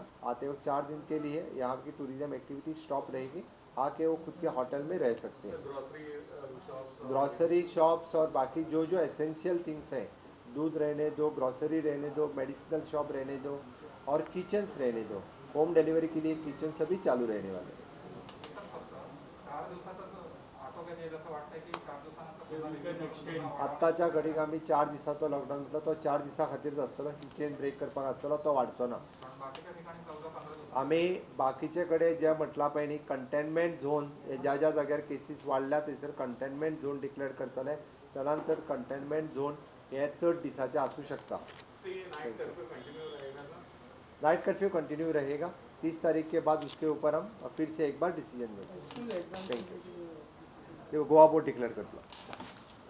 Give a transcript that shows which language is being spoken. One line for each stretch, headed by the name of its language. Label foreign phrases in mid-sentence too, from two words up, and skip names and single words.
Hindi: आते वक्त 4 दिन के लिए यहाँ की
English: tourism activity
Hindi: स्टॉप रहेगी, आके वो खुद के होटल में रह सकते हैं.
English: grocery shops
Hindi: और बाकी जो
English: essential things
Hindi: हैं, दूध रहने दो, ग्रॉसरी रहने दो,
English: medicinal shop
Hindi: रहने दो और किचन्स रहने दो, होम डिलीवरी के लिए किचन सभी चालू रहने वाले हैं.
Konkani: आत्ताच्या घडीक आमी 4 दिसाचो लॉकडाऊन घेतला, तो 4 दिसां खातीरच आसतलो. ही
English: chain break
Konkani: करपाक आसतलो, तो वाडचो ना. आमी बाकीचे कडेन जे म्हटलां पळय न्ही
English: containment zone,
Konkani: ज्या ज्या जाग्यार केसीस वाडल्या थंयसर
English: containment zone declare
Konkani: करतले. चडांत चड
English: containment zone
Konkani: हे चड दिसाचे आसूं शकता.
English: night curfew continue
Hindi: रहेगा 30 तारीख के बाद. उसके ऊपर हम फिर से एक बार डिसीजन लेंगे.
English: thank you.
Konkani: गोवा
English: board declare
Konkani: करतलो.